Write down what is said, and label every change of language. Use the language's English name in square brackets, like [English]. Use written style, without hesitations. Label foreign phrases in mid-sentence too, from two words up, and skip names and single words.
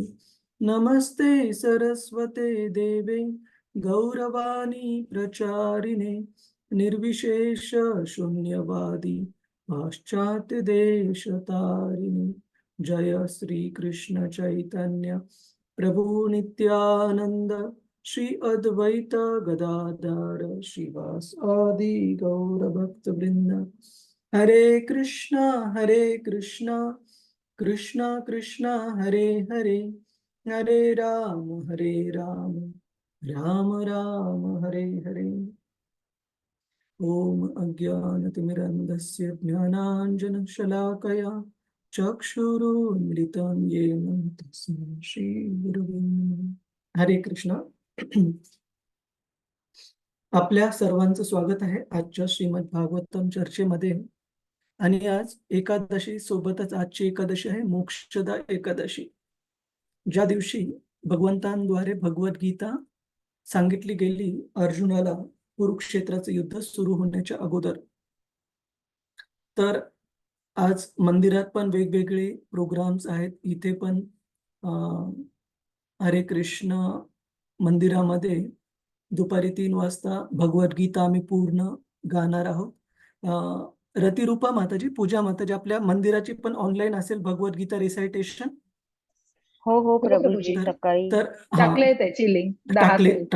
[Sanskrit] नमस्ते सरस्वते देवे गौरवाणी प्रचारिणे निर्विशेष शून्यवादी पाश्चात्य देश तारिणे। जय श्री कृष्ण चैतन्य प्रभु नित्यानंद श्री अद्वैत गदाधर श्रीवासादि गौर भक्त वृंद। हरे कृष्णा कृष्णा कृष्णा हरे हरे, हरे राम राम राम हरे हरे। ओम अज्ञानतिमिरन्धस्य ज्ञानाञ्जनशलाकया चक्षुरुन्मिलितं येन तस्मै श्रीगुरवे नमः। हरे कृष्ण। [Marathi] आपल्या सर्वांचं स्वागत आहे आजच्या श्रीमद भागवतम चर्चेमध्ये। आणि आज एकादशी सोबतच आजची एकादशी आहे मोक्षदा एकादशी, ज्या दिवशी भगवंतांद्वारे भगवद्गीता सांगितली गेली अर्जुनाला कुरुक्षेत्राचं युद्ध सुरू होण्याच्या अगोदर। तर आज मंदिरात पण वेगवेगळे प्रोग्राम्स आहेत। इथे पण हरे कृष्ण मंदिरामध्ये दुपारी 3 वाजता भगवद्गीता आम्ही पूर्ण गाणार आहोत। रतिरूपा माताजी, पूजा माताजी, आपल्या मंदिराची पण ऑनलाईन असेल भगवद्गीता रिसायटेशन? हो हो प्रभूजी, प्रभूजी. सकाळी तर टाकले त्याची लिंक 10 ते.